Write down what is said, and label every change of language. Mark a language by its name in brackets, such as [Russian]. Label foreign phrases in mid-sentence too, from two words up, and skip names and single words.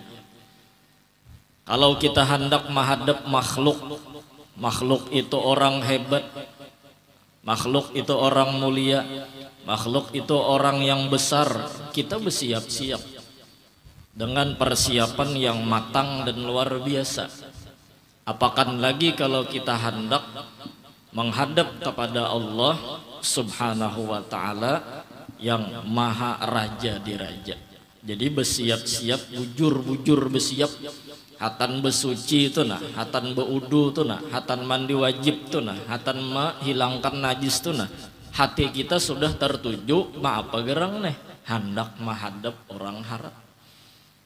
[Indonesian] Kalau kita hendak menghadap makhluk, makhluk itu orang hebat, makhluk itu orang mulia, makhluk itu orang yang besar, kita bersiap-siap dengan persiapan yang matang dan luar biasa. Apakan lagi kalau kita hendak menghadap kepada Allah [Arabic] Subhanahu wa ta'ala [Indonesian] yang maha raja di raja. [Banjar] Jadi bersiap-siap, bujur-bujur bersiap. Hatan bersuci itu nah, hatan berudu itu nah, hatan mandi wajib itu nah, hatan menghilangkan najis itu nah. Hati kita sudah tertuju, apa gerang nih, hendak menghadap orang haram.